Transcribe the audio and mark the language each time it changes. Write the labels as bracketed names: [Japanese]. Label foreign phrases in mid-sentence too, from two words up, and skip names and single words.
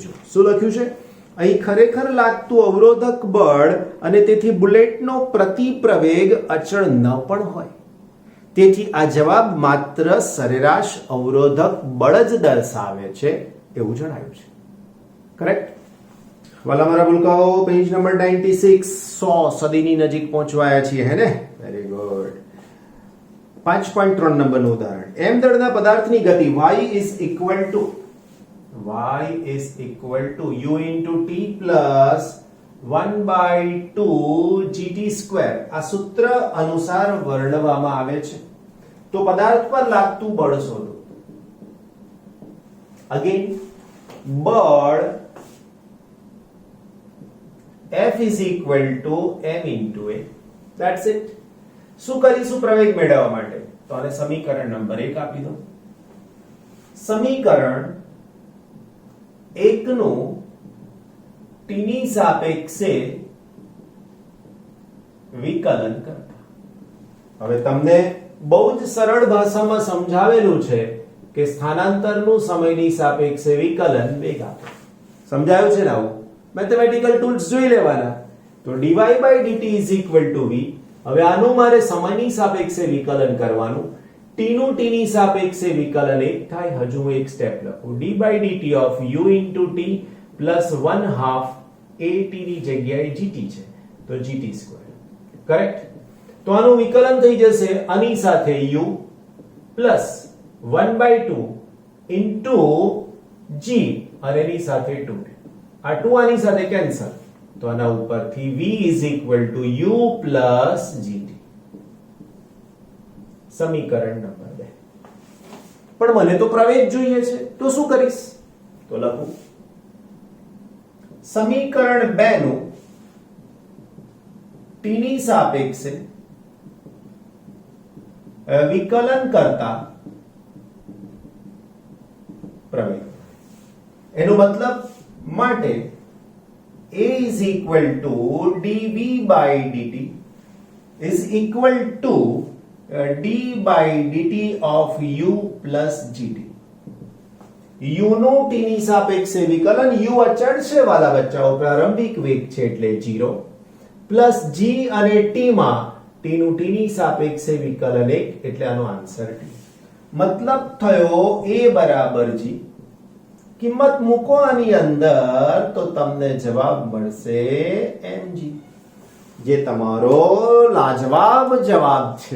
[Gujarati] જો શું લખ્યું છે અહીં, ખરેખર લાગતું અવરોધક બળ અને તેથી બુલેટનો પ્રતિપ્રવેગ અચળ ન પણ હોય, તેથી આ જવાબ માત્ર સરેરાશ અવરોધક બળ જ દર્શાવે છે એવું જણાયું છે. કરેક્ટ. વાલા મારા ભૂલકાઓ, પેજ નંબર 96, 100 સદીની નજીક પહોંચવાયા છીએ હે ને. [English] very good. [Gujarati] 5.3 નંબરનું ઉદાહરણ. m દળના પદાર્થની ગતિ [English] y is equal to u into t plus 1/2 gt square [Gujarati] આ સૂત્ર અનુસાર વર્ણવવામાં આવે છે. તો પદાર્થ પર લાગતું બળ શોધો. અગેન બળ [English] F is equal to m into a. That's it. [Gujarati] શું કરીશું પ્રવેગ મેળવવા માટે? તો આને સમીકરણ નંબર 1 આપી દો. સમીકરણ 1 નું t ની સાપેક્ષે વિકલન કરતા. હવે તમને બહુ જ સરળ ભાષામાં સમજાવેલું છે કે સ્થાનાંતરનું સમયની સાપેક્ષે વિકલન વેગ આપે. સમજાયું છે ને? આવું [English] mathematical tools [Gujarati] જોઈ લેવાના. [English] તો dy by dt is equal to v. [Gujarati] હવે આનું મારે સમયની સાપેક્ષે વિકલન કરવાનું. t નું t ની સાપેક્ષે વિકલન એક થાય. હજુ હું એક સ્ટેપ લખું. [English] d by dt of u into t plus 1/2 a t [Gujarati] ની જગ્યાએ gt છે તો gt સ્ક્વેર. [English] કરેક્ટ. [Gujarati] તો આનું વિકલન થઈ જશે આની સાથે [English] u plus 1/2 into g [Gujarati] અને એની સાથે 2. આ 2 આની સાથે કેન્સલ તો આના ઉપરથી [English] v is equal to u plus gt. [Gujarati] સમીકરણ નંબર 2. પણ મને તો પ્રવેગ જોઈએ છે તો શું કરીશ? તો લખું સમીકરણ 2 નું t ની સાપેક્ષે વિકલન કરતા પ્રવેગ. એનો મતલબ માટે [English] a is equal to dv by dt is equal to d by dt of u plus gt. [Gujarati] u નું t ની સાપેક્ષે વિકલન, u અચળ છે વાલા બચ્ચાઓ, પ્રારંભિક વેગ છે એટલે 0 પ્લસ g અને t માં t નું t ની સાપેક્ષે વિકલન 1 એટલે આનો આન્સર t. મતલબ થયો a બરાબર g. કિંમત મૂકો આની અંદર તો તમને જવાબ મળશે mg, જે તમારો લાજવાબ જવાબ છે.